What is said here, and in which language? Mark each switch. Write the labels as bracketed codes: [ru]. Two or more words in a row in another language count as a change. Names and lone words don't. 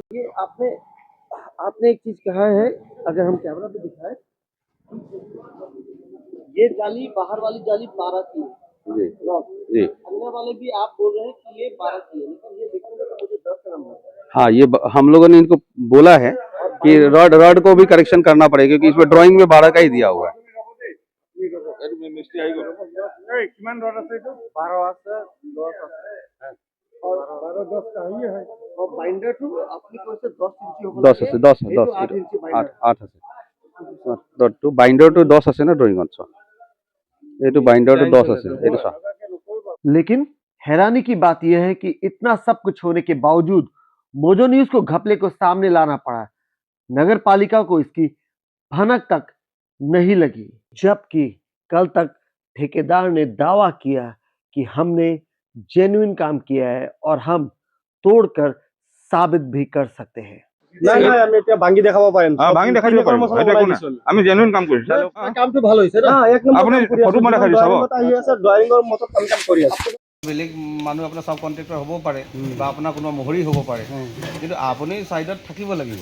[hi] ये आपने एक चीज कहा है, अगर हम कैमरा पे दिखाएं, ये जाली, बाहर वाली जाली 12 की है जी जी। अंदर वाले भी आप बोल रहे हैं कि ये 12 की है, लेकिन ये देखने में तो मुझे 10 का नंबर है। हाँ, ये हम लोगों ने इनको बोला है कि रॉड को भी करेक्शन करना पड़ेगा, क्योंकि इसमें ड्राइंग में 12 का ही दिया हुआ है। [as] কিমান ৰড আছে এইটো? 12 আছে, 10 আছে। [hi] और 12 10 का ये है। और बाइंडर टू अपनी कोई से 10 इंची होगा, [as] 10 আছে, 10 [hi] 8 इंची बाइंडर, [as] 8 আছে। তো বাইন্ডাৰটো 10 আছে না ড্ৰয়িঙত, চোৱা এইটো বাইন্ডাৰটো 10 আছে, এইটো চোৱা। [hi] लेकिन हैरानी की बात यह है कि इतना सब कुछ होने के बावजूद मोजो न्यूज को घपले को सामने लाना पड़ा। नगर पालिका को इसकी भनक तक नहीं लगी, जबकि कल तक ठेकेदार ने दावा किया कि हमने जेन्युइन काम किया है और हम तोड़कर साबित भी कर सकते हैं। [as] নাই নাই আমি এতিয়া ভাঙি দেখাব পাৰিম ভাঙি দেখাই দিব পাৰিম, সেইটো একো নাই। আমি জেনুইন কাম কৰিছো। কামটো ভাল হৈছে না এক নম্বৰ আপুনি কাম কৰি ফটো মই দেখাই দিছো, চাব। ড্ৰয়িঙত আহি আছে ড্ৰয়িঙৰ মতত কাম কৰি আছে বেলেগ মানুহ আপোনাৰ চাব কণ্ট্ৰেক্টৰ হ'ব পাৰে বা আপোনাৰ কোনোবা মহৰি হ'ব পাৰে, কিন্তু আপুনি ছাইডত থাকিব লাগিব।